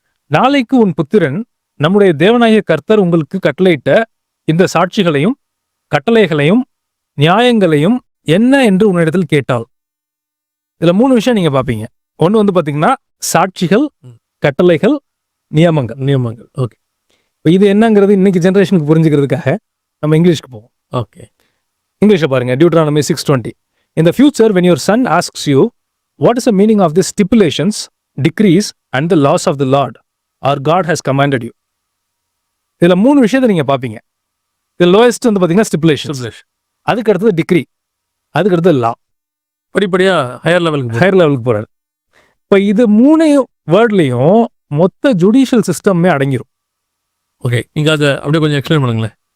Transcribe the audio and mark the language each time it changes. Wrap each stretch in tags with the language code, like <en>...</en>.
<ta>நாளைக்கு உன் புத்திரன் நம்முடைய தேவனாகிய கர்த்தர் உங்களுக்கு கட்டளையிட்ட இந்த சாட்சிகளையும் கட்டளைகளையும் நியாயங்களையும் என்ன என்று உன்னிடத்தில் கேட்டால். இதில் 3 விஷயம் நீங்கள் பார்ப்பீங்க. ஒன்று வந்து பார்த்தீங்கன்னா சாட்சிகள், கட்டளைகள், நியமங்கள். ஓகே, இப்போ இது என்னங்கிறது இன்னைக்கு ஜென்ரேஷனுக்கு புரிஞ்சுக்கிறதுக்காக நம்ம இங்கிலீஷ்க்கு போவோம். ஓகே, இங்கிலீஷில் பாருங்க. Deuteronomy 6:20.</ta> <en>In the future when your son asks you what is the meaning of these stipulations, decrees and the laws of the Lord our God has commanded you.</en> <ta>இதில் 3 விஷயத்தை நீங்கள் பார்ப்பீங்க. இது லோயஸ்ட் வந்து பார்த்தீங்கன்னா ஸ்டிப்புலேஷன்ஸ், அதுக்கு அடுத்தது டிக்ரி, அதுக்கு அடுத்தது லா. படிப்படியாக</ta> <en>higher லெவலுக்கு</en> <ta>போகிறாரு. இப்போ இது 3 வேர்ட்லேயும் மொத்த</ta> <en>judicial சிஸ்டமே</en> <ta>அடங்கிடும். ஓகே, நீங்கள் அதை அப்படியே கொஞ்சம் எக்ஸ்பிளைன் பண்ணுங்களேன்.</ta>